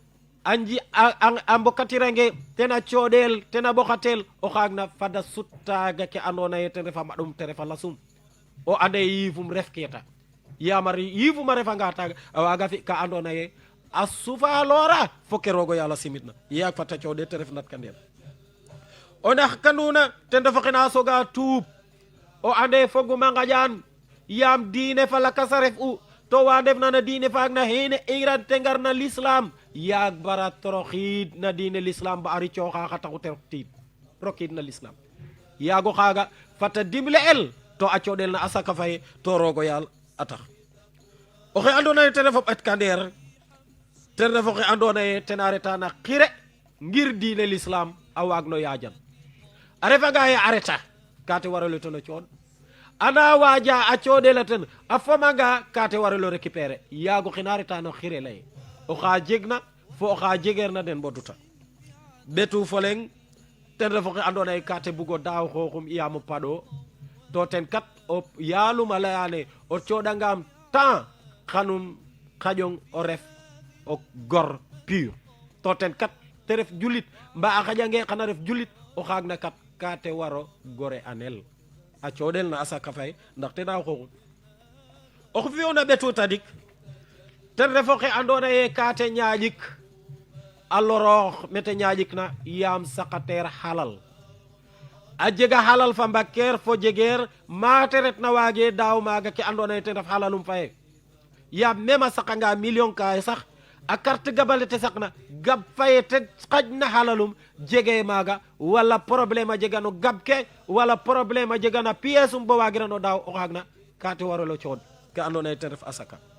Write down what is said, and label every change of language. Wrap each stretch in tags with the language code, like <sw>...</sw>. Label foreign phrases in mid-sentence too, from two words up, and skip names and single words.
<srr>a mbokatirange tena coɗel tena ɓoxatel o xaag na fada suttaga ke andona ye ten refa maɗum te refa lasum o ande yifum refketa yamari yifuma refanga taga a waga fi ka andona ye a sufa lora foke rogo yala simitna yak fata code te ref nat kandel o ndax kanuna ten dafa xena soga tuub o ande foguma ngajan yam diine fa la kasaref u to wa def na diine fa na hene iran tengar na l'islam yak bara toroxid na diine l'islam ba ari coxa xa taxu terotid rokid na l'islam yago xaga fata dimle el to a coɗel na asaka faye to rogo yal atax oxe andona ye ten ref et kandeer ten ref oxe andona ye tena reta na xire ngir diine l'islam a waag no yajan a refanga ye a reta kate warelo ten o coɗ ana waja a coɗela ten a famanga kate warelo récupérer yaago xina reta no xire leye oxa jegna fo oxa jegeerna den boduta betu foleng ten ref oxe andona ye kate bugo daaw xooxum iyamo paɗo to ten kat o yaaluma layane o coɗangam temps xanum xaƴong o ref o gor pur to ten kat te ref julit mba a xaƴange xana ref julit o xaag na kat ka te waro gore anel a coɗel na asaka fay ndax te daaw xoxum oxu fiyona ɓetu tadik ten ref oxe andona ye ka te ñaƴik a loroox mete ñaƴik na yaam saqateer halal a jega halal fa mbakkeer fo jegeer mate retna waage daaw maaga ke andona ye ten ref halalum faye yaam meme a saqanga million ka sax a carte gabale te saqna gab faye te xajna halalum jege maaga wala problème a jega no gab ke wala problème a jega na pièce um bo waagirano daaw o xaag na ka te warolo cood ke andona ye ten ref asaka</srr>